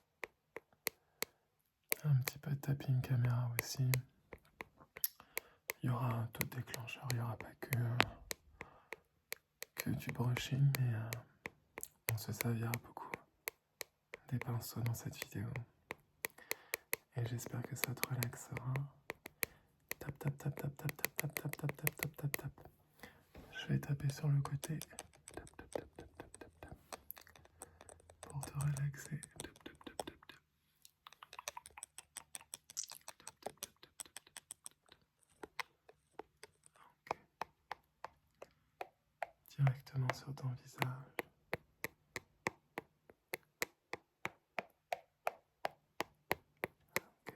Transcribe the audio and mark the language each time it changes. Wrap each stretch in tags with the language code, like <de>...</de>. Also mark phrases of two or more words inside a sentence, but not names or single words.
<fr>Un petit peu de tapping caméra aussi. Il y aura un taux de déclencheur, il n'y aura pas que du brushing, mais on se servira beaucoup des pinceaux dans cette vidéo. Et j'espère que ça te relaxera. Tap, tap, tap, tap, tap, tap, tap, tap, tap, tap, tap, tap, tap. Je vais taper sur le côté. Tap, tap, tap, tap, tap, tap, tap. Pour te relaxer. Tap, tap, tap, tap, tap. Directement sur ton visage. Okay.</fr>